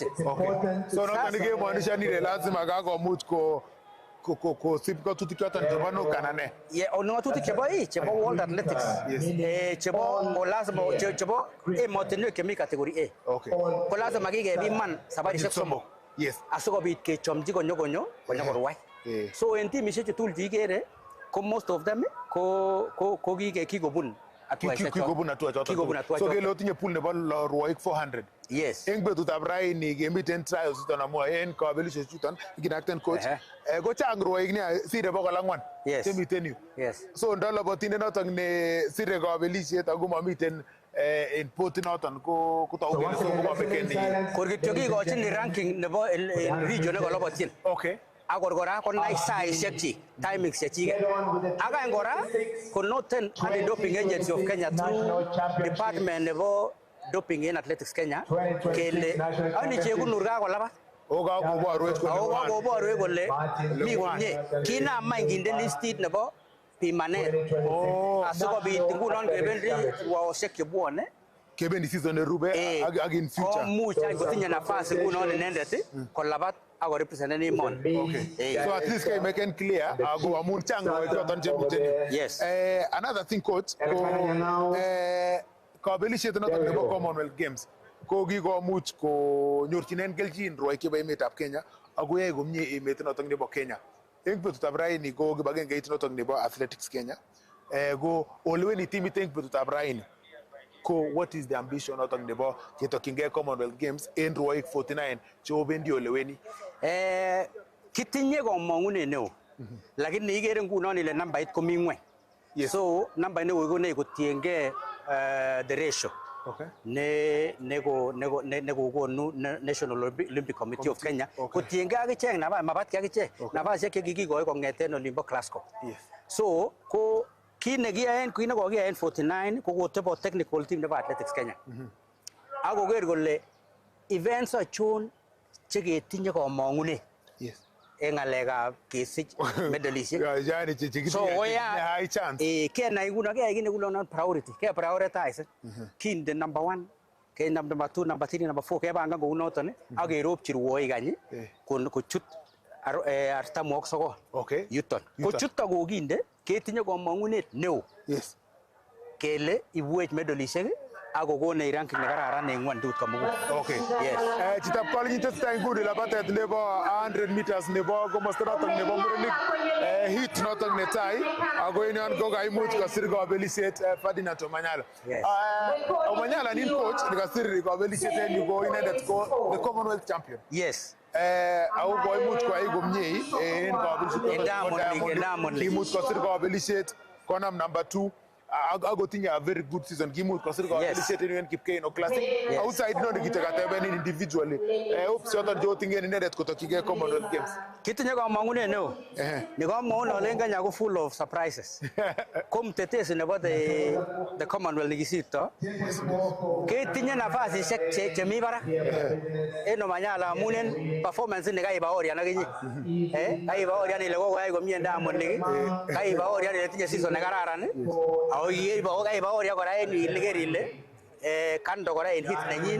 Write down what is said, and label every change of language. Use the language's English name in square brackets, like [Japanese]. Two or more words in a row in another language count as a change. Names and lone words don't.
[Kalenjin] So noton nekemwanishani ile lazima kakomuch kosib ng'atutik choton chebo NOCA ana ne? Ng'atutik chebo World Athletics chebo lazima chebo emotinwek chemi category A ko lazima kikepiman sabarishek somok asikobit kechomchi konyo korwai. So en timisiek chu tugul cheikere ko [English] most of them [Kalenjin] ko kikobun kikobun hatua choton. So kele otinye pool nebo rwoik 400. Yes. En betutab raini kemiten trials chuton amu en kabelisiek chuton kinakten coach ko chang rwoik nia sire 400 chemiten yu. So ndolobotindet noton ne sire kabelisiet ako mamiten en poti noton ko togu kele so komameken kor kityo kikochin ranking nebo region nekolobotyin. Akor kora konai saishek chik, timings chechik. Akain kora ko noten Anti-Doping Agency of Kenya [English] through department [Kalenjin] nebo [English] doping in athletics Kenya [Kalenjin] kele ani chekunur kakolabat. Kakoborwech kole mi komie. Kinam any kinde listit nebo pimanet asikobit ngunon kebendi rwaosiek chebwone kebendi season nerube ak [English] in future [Kalenjin] komuch kotinye nafasi ngunon inendet kolabat ako represent emoni. So [English] at least can make it clear [Kalenjin] go amun chango choton chemiten. Yes. Another thing coach ko kabelisiet noton nebo Commonwealth Games ko kikomuch konyorchinen kelchin rwoik chebo emetab Kenya ako yae komie emet noton nebo Kenya. En betutab raini ko kibagengeit noton nebo Athletics Kenya go oleweni timit en betutab raini ko [English] what is the ambition [Kalenjin] noton nebo ketokyingei Commonwealth Games en rwoik 49 cheobendi oleweni? Kitinye komong'unet neo lakini ikere ngunon ile nambait komi ng'weny. So nambait neo ikonech kotiengei [English] the ratio [Kalenjin] Okay. ne kokonu National Olympic Committee of Kenya. Kotienge akichek mabat akichek nafasishek chekikikoi kong'eten olimbo Glasgow. So ko kit nekiyaen 49 ko kotebo [English] technical team [Kalenjin] nebo Athletics Kenya. Ako koker kole events achon cheketinye komong'unet. En ng'alekab kesich medalishek. So [English] high chance. [Kalenjin] Kenai nguno keyai kit nekikunon priority. Ke prioritize. Kinde number 1, ke number 2, number 3, number 4 kebangan kou noton ak keropchi rwoik any kochut artamwok sokol. Yuton. Kochuto kokinde ketinye komong'unet neo. Kele ibwech medalishek ako kone ranking nekararan en ng'wondut komugul. Yes. Chitab kolenjin tesetai nguni labatet nebo 100 meters nebo komosta noton nebo murenik hit noton netai ako en yon ko kaimuch kosir kabelisiet Ferdinand Omanyala. Omanyala ni coach nekasir kabelisiet en yu ko inendet ko [English] the Commonwealth champion. [Kalenjin] Yes. Ako koimuch koyai komie en kabelisiet Diamond. Kimuch kosir kabelisiet konam number 2. Ako tinye [English] a very good season. [Kalenjin] Kimuch kosir kabelisiet en Kipkeino Classic. Outside noni kitakateben individually. Hopes yoton jo tingen inendet kotokyige Commonwealth Games. Kitinye komong'unet neo. Ni komong'unet olen Kenya ko [English] full of surprises. [Kalenjin] Ko mtetezi nebo [English] the Commonwealth [Kalenjin] nekisirto. Ketinye nafasishek chemi barak. En Omanyala amun en performance nekaiba orian akinye. Kaiba orian ile kokoyai komie Diamond niki. Kaiba orian ile tinye season nekararan. Kaiba orian kora en ile ker ile kando kora en hit nenyin.